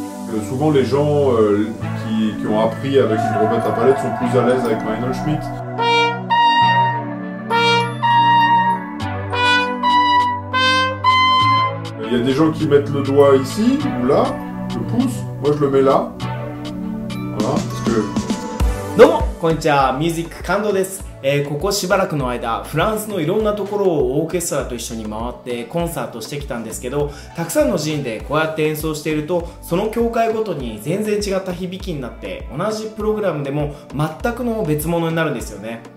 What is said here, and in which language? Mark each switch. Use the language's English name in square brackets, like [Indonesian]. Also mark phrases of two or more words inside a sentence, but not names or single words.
[French] Souvent les gens qui ont appris avec une trompette à palette sont plus à l'aise avec Meinl Schmidt. Il y a des gens qui mettent le doigt ici ou là, le pouce, moi je le mets là. Voilà, parce que... [Japanese] どうもこんにちは、ミュージック感動です。ここしばらくの間、フランスのいろんなところをオーケストラと一緒に回ってコンサートしてきたんですけど、たくさんの寺院でこうやって演奏していると、その教会ごとに全然違った響きになって、同じプログラムでも全くの別物になるんですよね。